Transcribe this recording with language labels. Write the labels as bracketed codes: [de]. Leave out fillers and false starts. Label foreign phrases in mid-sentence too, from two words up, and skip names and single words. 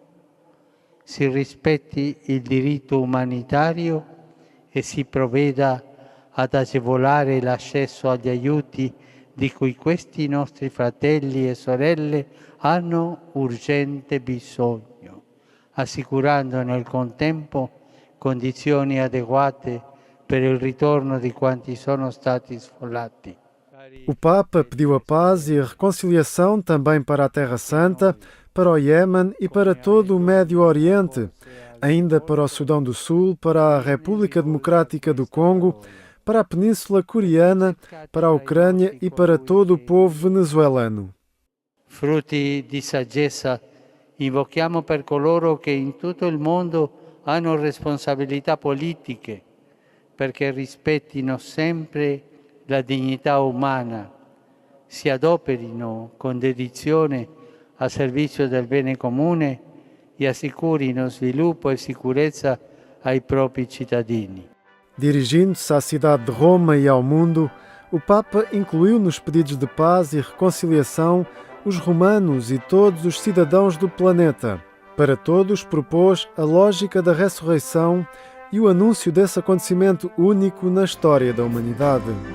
[it] si rispetti il diritto umanitario e si provveda ad agevolare l'accesso agli aiuti di cui questi nostri fratelli e sorelle hanno urgente bisogno, assicurando nel contempo condizioni adeguate per il ritorno di quanti sono stati sfollati. [pt] O Papa pediu a paz e a reconciliação também para a Terra Santa, para o Iêmen e para todo o Médio Oriente, ainda para o Sudão do Sul, para a República Democrática do Congo, para a Península Coreana, para a Ucrânia e para todo o povo venezuelano. [it] Frutti di saggezza invochiamo per coloro che in tutto il mondo hanno responsabilità politiche, perché rispettino sempre la dignità umana, si adoperino con dedizione a servizio del bene comune e assicurino sviluppo e sicurezza ai propri cittadini. [pt] Dirigindo-se à cidade de Roma e ao mundo, o Papa incluiu nos pedidos de paz e reconciliação os romanos e todos os cidadãos do planeta. Para todos propôs a lógica da ressurreição e o anúncio desse acontecimento único na história da humanidade.